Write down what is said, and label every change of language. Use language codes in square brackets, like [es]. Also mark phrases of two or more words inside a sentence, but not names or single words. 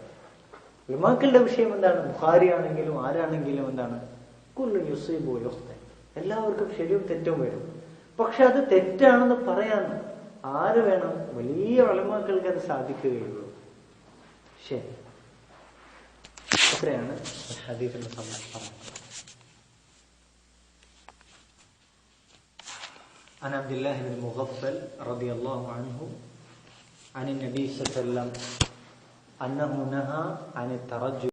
[ml] ഉലമാക്കളുടെ വിഷയം എന്താണ്? ബുഖാരി ആണെങ്കിലും ആരാണെങ്കിലും എന്താണ്? [ar] كل يصيب يخطئ, [ml] എല്ലാവർക്കും ശരിയും തെറ്റും വരും. പക്ഷെ അത് തെറ്റാണെന്ന് പറയാൻ ആര് വേണം? വലിയ ഉലമാക്കൾക്ക് അത് സാധിക്കുകയുള്ളൂ. ശരി, അത്രയാണ് ഹദീസിന്റെ സംബന്ധിച്ച്. [ar] عن عبد الله بن مغفل رضي الله عنه عن النبي صلى الله عليه وسلم أنه نهى عن الترجل